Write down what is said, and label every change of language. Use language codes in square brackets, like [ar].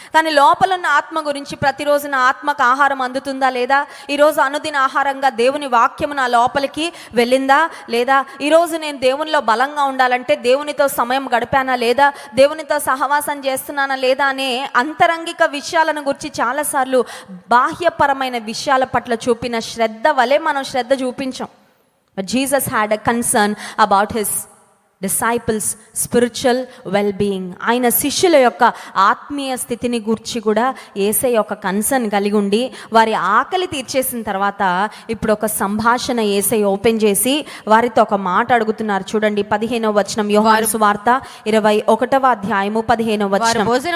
[te] కానీ లోపల ఉన్న ఆత్మ గురించి ప్రతిరోజు నా ఆత్మకు ఆహారం అందుతుందా లేదా, ఈరోజు అనుదిన ఆహారంగా దేవుని వాక్యము నా లోపలికి వెళ్ళిందా లేదా, ఈరోజు నేను దేవునిలో బలంగా ఉండాలంటే దేవునితో సమయం గడిపానా లేదా, దేవునితో సహవాసం చేస్తున్నానా లేదా అనే అంతరంగిక విషయాలను గురించి చాలాసార్లు బాహ్యపరమైన విషయాల పట్ల చూపిన శ్రద్ధ వలె మనం శ్రద్ధ చూపించాం. [en] But Jesus had a concern about his disciples' spiritual well-being. [te] ఆయన శిష్యుల యొక్క ఆత్మీయ స్థితిని గురించి కూడా యేసయ్య ఒక కన్సర్న్ కలిగి ఉండి వారి ఆకలి తీర్చేసిన తర్వాత ఇప్పుడు ఒక సంభాషణ యేసయ్య ఓపెన్ చేసి వారితో ఒక మాట అడుగుతున్నారు. చూడండి 15వ వచనం, యోహాను సువార్త 21వ అధ్యాయము 15వ వచనం.